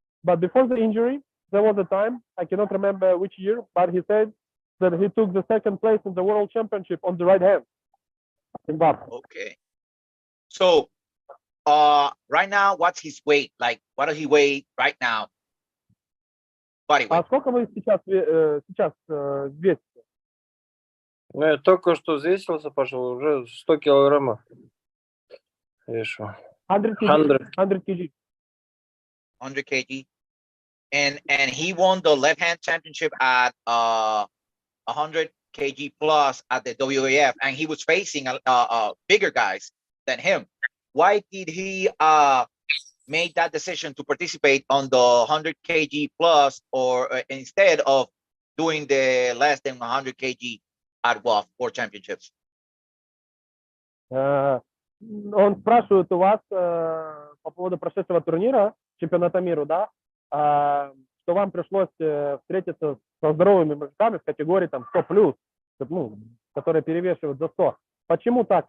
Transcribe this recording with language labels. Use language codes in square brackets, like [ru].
[en] But before the injury, there was a time, I cannot remember which year, but he said that he took the second place in the world championship on the right hand in boxing. Okay. So, right now, what's his weight? Like, what does he weigh right now? Body [ru] А [en] weight. [ru] сколько вы сейчас весите? Ну, я только что взвесился, пошел, уже 100 килограммов. Вешу. [en] 100 kg. 100 kg. 100 kg. And he won the left hand championship at 100 kg plus at the WAF, and he was facing bigger guys than him. Why did he make that decision to participate on the 100 kg plus, or instead of doing the less than 100 kg at WAF or championships? [ru] Он спрашивает у вас по поводу прошедшего турнира, чемпионата мира, да, что вам пришлось встретиться со здоровыми мужиками в категории там 100+, ну, которые перевешивают за 100. Почему так?